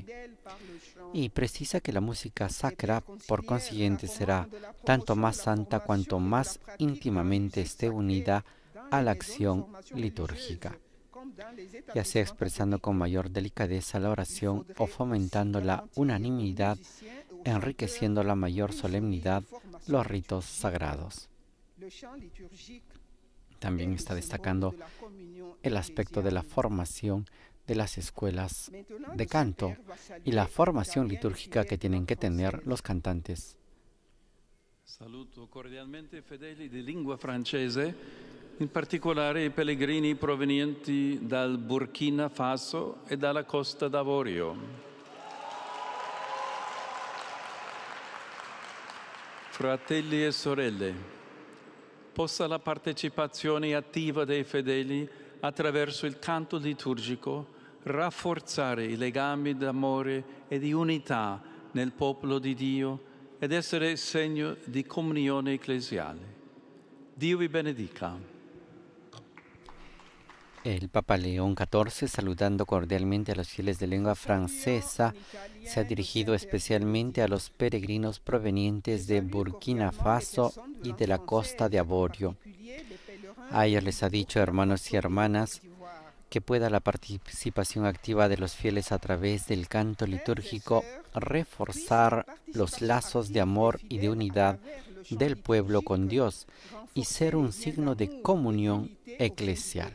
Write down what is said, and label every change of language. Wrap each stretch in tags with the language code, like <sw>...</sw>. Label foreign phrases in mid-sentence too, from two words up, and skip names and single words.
<es>Y precisa que la música sacra, por consiguiente, será tanto más santa cuanto más íntimamente esté unida a la acción litúrgica, ya sea expresando con mayor delicadeza la oración o fomentando la unanimidad, enriqueciendo la mayor solemnidad los ritos sagrados. También está destacando el aspecto de la formación de las escuelas de canto y la formación litúrgica que tienen que tener los cantantes.</es> <it>Saluto cordialmente fedeli di lingua francese, in particolare i pellegrini provenienti dal Burkina Faso e dalla Costa d'Avorio. Fratelli e sorelle, possa la partecipazione attiva dei fedeli attraverso il canto liturgico rafforzare i legami d'amore e di unità nel popolo di Dio ed essere segno di comunione ecclesiale. Dio vi benedica.</it> <es>El Papa León XIV, saludando cordialmente a los fieles de lengua francesa, se ha dirigido especialmente a los peregrinos provenientes de Burkina Faso y de la Costa de Avorio. A ellos les ha dicho, hermanos y hermanas, que pueda la participación activa de los fieles a través del canto litúrgico reforzar los lazos de amor y de unidad del pueblo con Dios y ser un signo de comunión eclesial.</es>